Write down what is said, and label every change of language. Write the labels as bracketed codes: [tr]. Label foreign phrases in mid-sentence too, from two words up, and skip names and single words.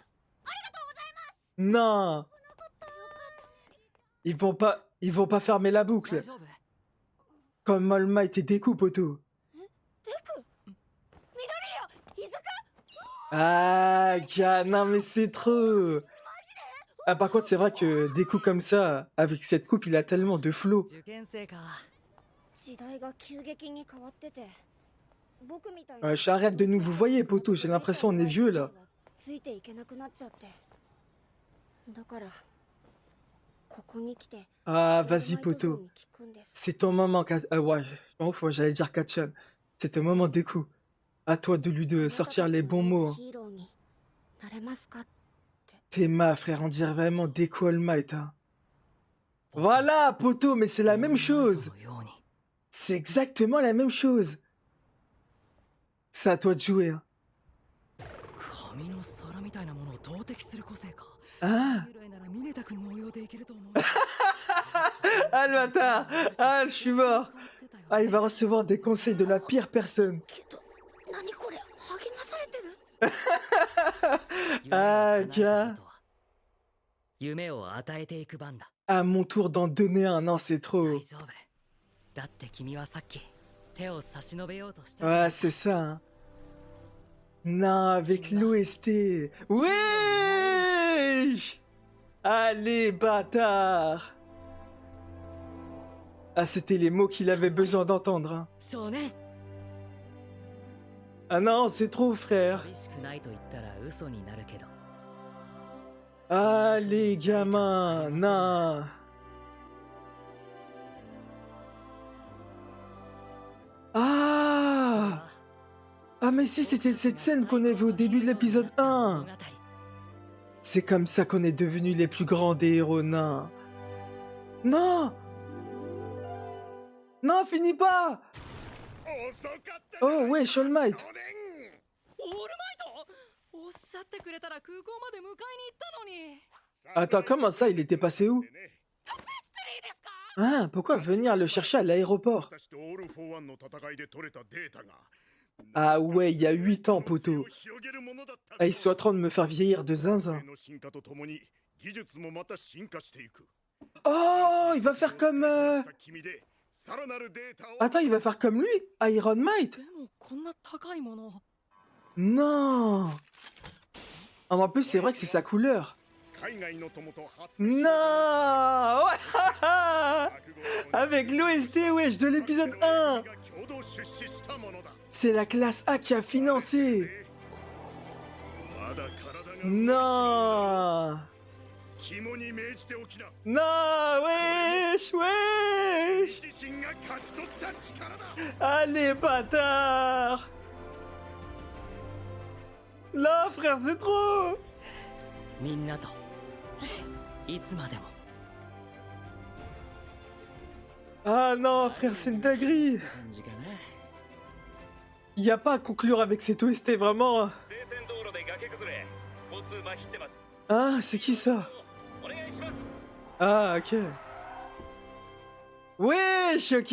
[fr] Non. Ils vont pas fermer la boucle. [ja] 大丈夫 [fr] Comme All Might et Deku, poteau. [ja] デク緑よイズカ [fr] Ah, Ka, non mais c'est trop. Ah, par contre, c'est vrai que Deku comme ça, avec cette coupe, il a tellement de flow. [ja] 受験生か時代が急激に変わってて僕みたい [fr] Ouais, j'arrête de nous vous voyez, poteau. J'ai l'impression on est vieux là. [ja] ついていけなくなっちゃってだからここに来て [fr] Ah, vas-y, poteau. [ja] に聞くんです [fr] C'est ton moment, ouais, je m'en fous, j'allais dire Kachan. C'est ton moment, Deku. À toi de lui de sortir les bons mots. Hein. [ja] ヒーローになれますか [fr] T'es ma, frère, on dirait vraiment Deku All Might. Hein. Voilà, poteau, mais c'est la même chose. [ja] のように [fr] C'est exactement la même chose. C'est à toi de jouer. Hein. [ja] 紙の皿みたいなものを投擲する個性か [fr] Ah, [ja] 従来ならミネタ君の応用でいけると思う [fr] ah le bâtard. Ah, je suis mort. Ah, il va recevoir des conseils de la pire personne. [ja] けど何これ励まされてる [fr] Ah, Ka. [ja] 夢を与えていく番だ [fr] À mon tour d'en donner un. Non, c'est trop. [ja] 大丈夫だって君はさっき手を差し伸べようとした [fr] Ouais, c'est ça. Hein. Non, avec l'OST. Wesh! Allez, bâtard! Ah, c'était les mots qu'il avait besoin d'entendre. Hein. [ja] 少年 [fr] Ah non, c'est trop, frère. [ja] 寂しくないと言ったら嘘になるけど [fr] Allez, gamin. Non. Ah! Ah, mais si, c'était cette scène qu'on a vue au début de l'épisode 1. C'est comme ça qu'on est devenus les plus grands des héros nains. Non! Non, finis pas! [ja] 遅かった [fr] Oh, ouais, All Might. [ja] 少年オールマイトおっしゃってくれたら空港まで迎えに行ったのに [fr] Attends, comment ça, il était passé où? [ja] タペストリーですか [fr] Ah, pourquoi venir le chercher à l'aéroport? [ja] 私とオール・フォー・ワンの戦いで取れたデータが [fr] Ah ouais, il y a 8 ans, poteau. Ah, ils sont en train de me faire vieillir de zinzin. Oh, il va faire comme... Attends, il va faire comme lui, Iron Might. [ja] でもこんな高いもの [fr] Non. Ah, mais en plus, c'est vrai que c'est sa couleur. Non. Avec l'OST, wesh, de l'épisode 1. C'est la classe A qui a financé. Non. Non, wesh, wesh. Allez, bâtard. Là, frère, c'est trop. [ja] みんなといつまでも [fr] Ah non, frère, c'est une dinguerie. [ja] 感じかな [fr] Il n'y a pas à conclure avec cette OST, vraiment. Ah, c'est qui ça? Ah, ok. Wesh, ok.